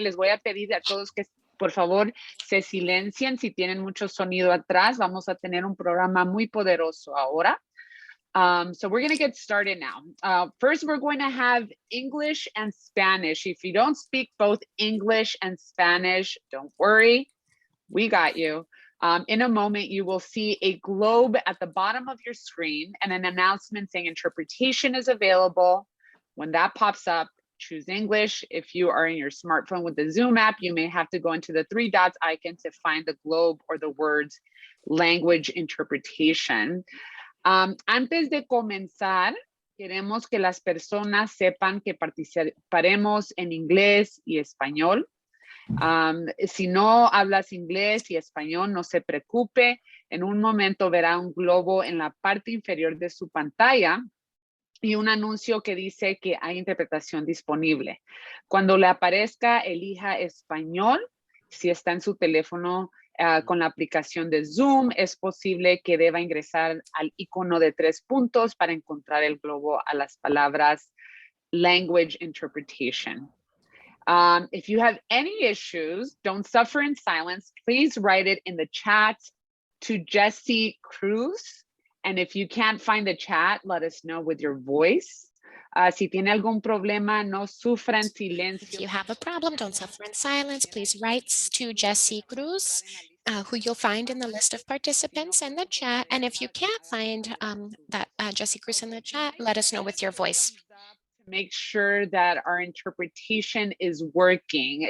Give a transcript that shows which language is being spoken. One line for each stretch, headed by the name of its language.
Spanish: Les voy a pedir a todos que por favor se silencien si tienen mucho sonido atrás. Vamos a tener un programa muy poderoso ahora.
English: So we're going to get started now. First, we're going to have English and Spanish. If you don't speak both English and Spanish, don't worry, we got you. In a moment, you will see a globe at the bottom of your screen and an announcement saying interpretation is available. When that pops up, choose English. If you are in your smartphone with the Zoom app, you may have to go into the 3 dots icon to find the globe or the words language interpretation.
Spanish: Antes de comenzar, queremos que las personas sepan que participaremos en inglés y español. Si no hablas inglés y español, no se preocupe. En un momento verá un globo en la parte inferior de su pantalla y un anuncio que dice que hay interpretación disponible. Cuando le aparezca, elija español. Si está en su teléfono con la aplicación de Zoom, es posible que deba ingresar al icono de 3 puntos para encontrar el globo a las palabras
English: language interpretation. If you have any issues, don't suffer in silence. Please write it in the chat to Jessie Cruz. And if you can't find the chat, let us know with your voice.
Spanish: Si tiene algún problema, no sufra en
English: If
Spanish: silencio.
English: you have a problem, don't suffer in silence. Please write to Jessie Cruz, who you'll find in the list of participants in the chat. And if you can't find that Jessie Cruz in the chat, let us know with your voice. Make sure that our interpretation is working.